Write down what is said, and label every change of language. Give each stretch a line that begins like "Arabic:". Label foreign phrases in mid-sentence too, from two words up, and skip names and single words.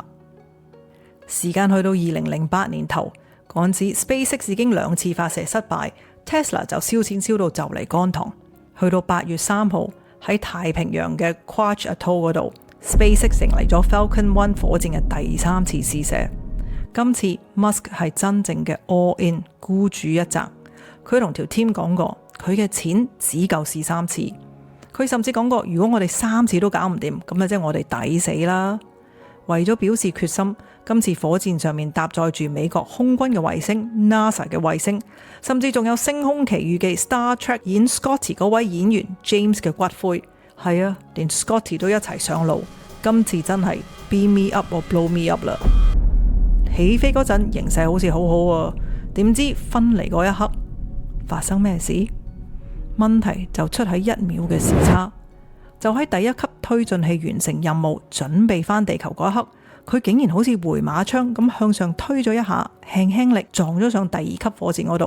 Cantonese: 時間去到2008年頭，嗰陣時 SpaceX 已經2次發射失敗， Tesla 就燒錢燒到就嚟乾塘。去到8月3號喺太平洋嘅 Kwajalein Atoll 嗰度，SpaceX 成嚟咗 Falcon 1火箭嘅第3次試射。今次 Musk 係真正嘅
English: all in
Cantonese: 孤注一擲，佢同條 team 講過，佢嘅錢只夠試3次。佢甚至講過，如果我哋3次都搞唔掂，咁啊即係我哋抵死啦。為咗表示決心，今次火箭上面搭載住美國空軍嘅衛星、NASA 嘅衛星，甚至仲有《星空奇遇記》Star Trek 演 Scotty 嗰位演員 James 嘅骨灰。係啊，連 Scotty 都一齊上路。今次真係
English: beam me up or blow me up
Cantonese: 啦！起飛嗰陣形勢好似好好啊，點知分離嗰一刻發生咩事？問題就出喺1秒嘅時差。就喺第一級推進器完成任務，準備返地球嗰一刻，佢竟然好似回馬槍咁向上推咗一下，輕輕力撞咗上第2級火箭嗰度。